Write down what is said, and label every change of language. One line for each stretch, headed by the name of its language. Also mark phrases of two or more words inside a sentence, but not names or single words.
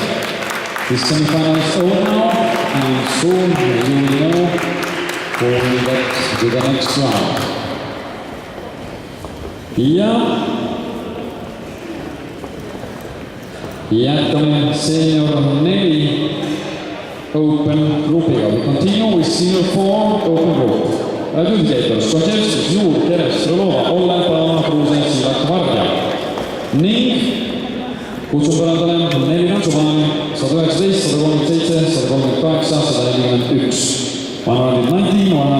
English: This semifinal is over now and soon you will know who will get to the next round.
Estonian: Ja jätkame Senior 4 Open grupiga.
English: We continue with Senior 4 Open Group.
Estonian: Küüdikeetus, Končevskis, Juur, Keres, Strelova, Olle, Palama, Kruusen, Sivak, Varja. Ning kutsun põrandale 4 tantsupaani 119, 137, 138, 141. 119,